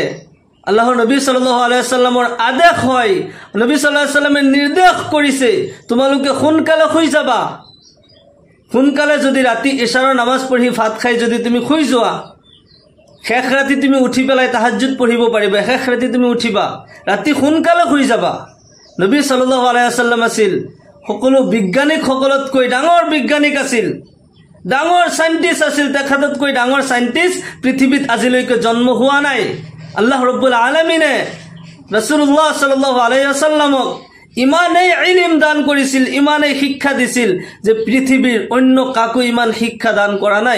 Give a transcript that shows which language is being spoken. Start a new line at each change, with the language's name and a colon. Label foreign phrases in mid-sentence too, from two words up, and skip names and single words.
Assamese: আল্লাহৰ নবী
Arabic: صلى الله عليه وسلم
Assamese: আদেশ হয়, নবী
Arabic: صلى الله عليه وسلم
Assamese: নিৰ্দেশ কৰিছে তোমালোকে সোনকালে শুই যাবা। সোনকালে যদি ৰাতি ইশাৰৰ নামাজ পঢ়ি ভাত খাই যদি তুমি শুই যোৱা, শেষ ৰাতি তুমি উঠি পেলাই তাহাজ্জুদ পঢ়িব পাৰিবা, শেষ ৰাতি তুমি উঠিবা, ৰাতি সোনকালে শুই যাবা। নবী
Arabic: صلى الله عليه وسلم
Assamese: আছিল সকলো বিজ্ঞানিক সকলতকৈ ডাঙৰ বিজ্ঞানিক আছিল, ডাঙৰ সাইন্টিষ্ট আছিল। তেখেততকৈ ডাঙৰ সাইন্টিষ্ট পৃথিৱীত আজিলৈকে জন্ম হোৱা নাই।
Arabic: الله رب العالمين رسول الله صلى الله عليه وسلم
Assamese: ইমানেই ইলম দান কৰিছিল, ইমানেই শিক্ষা দিছিল যে পৃথিৱীৰ অন্য কাকো ইমান শিক্ষা দান কৰা নাই।